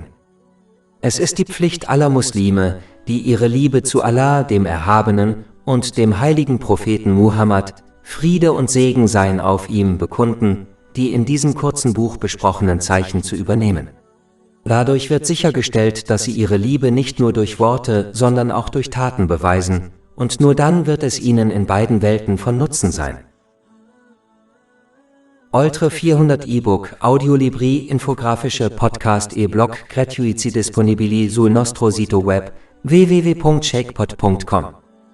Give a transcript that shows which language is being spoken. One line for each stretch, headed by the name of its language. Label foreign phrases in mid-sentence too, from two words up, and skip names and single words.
German: Es ist die Pflicht aller Muslime, die ihre Liebe zu Allah, dem Erhabenen, und dem heiligen Propheten Muhammad, Friede und Segen seien auf ihm, bekunden, die in diesem kurzen Buch besprochenen Zeichen zu übernehmen. Dadurch wird sichergestellt, dass sie ihre Liebe nicht nur durch Worte, sondern auch durch Taten beweisen, und nur dann wird es ihnen in beiden Welten von Nutzen sein.
Italian: Oltre 400 e-book, audiolibri, infografische podcast e-blog gratuiti disponibili sul nostro sito web www.shakepot.com